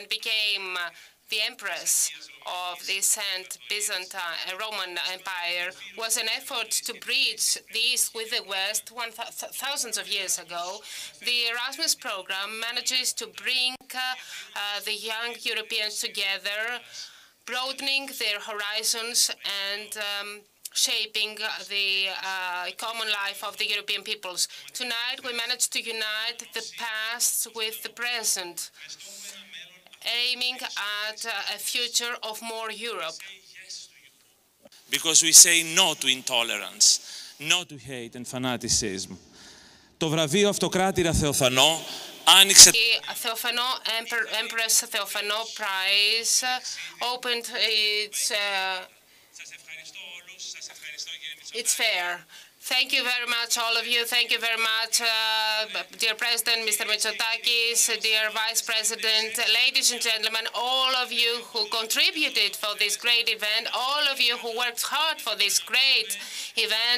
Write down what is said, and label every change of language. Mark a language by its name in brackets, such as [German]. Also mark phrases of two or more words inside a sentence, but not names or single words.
[English] became the Empress of the Saint Byzantine Roman Empire, was an effort to bridge the East with the West thousands of years ago, the Erasmus program manages to bring the young Europeans together, broadening their horizons and shaping the common life of the European peoples. Tonight, we managed to unite the past with the present, aiming at a future of more Europe. Because we say no to intolerance, No to hate and fanaticism. [Greek] Το βραβείο Αυτοκράτειρα Θεοφανώ άνοιξε... [English] The Empress Theophanos Prize opened its fair. Thank you very much, all of you. Thank you very much, dear President, Mr. Mitsotakis, dear Vice President, ladies and gentlemen, all of you who contributed for this great event, all of you who worked hard for this great event.